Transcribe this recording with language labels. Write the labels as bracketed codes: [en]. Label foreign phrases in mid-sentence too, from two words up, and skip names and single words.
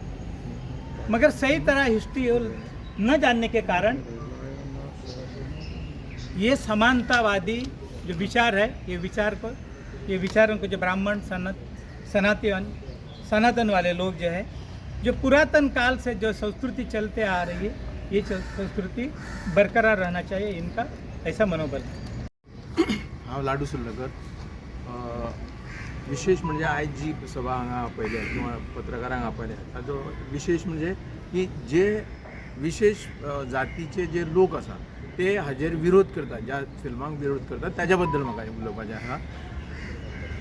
[hi] मगर सही तरह हिस्ट्री न जानने के कारण ये समानतावादी जो विचार है, ये विचारों को जो ब्राह्मण, सनातन वाले लोग जो है, जो पुरातन काल से जो संस्कृति चलते आ रही है, ये संस्कृति बरकरार रहना चाहिए, इनका ऐसा मनोबल है. [kok] हांव लाडू सुर्लकर. विशेष म्हणजे आयज जी सभा हांगा आपयल्या किंवा पत्रकारांक आपयल्या ताजो विशेष म्हणजे की जे विशेष जातीचे जे लोक आसा ते हाजेर विरोध करतात, ज्या फिल्मांक विरोध करतात, ताज्या बद्दल म्हाका उलोवपाचें आसा.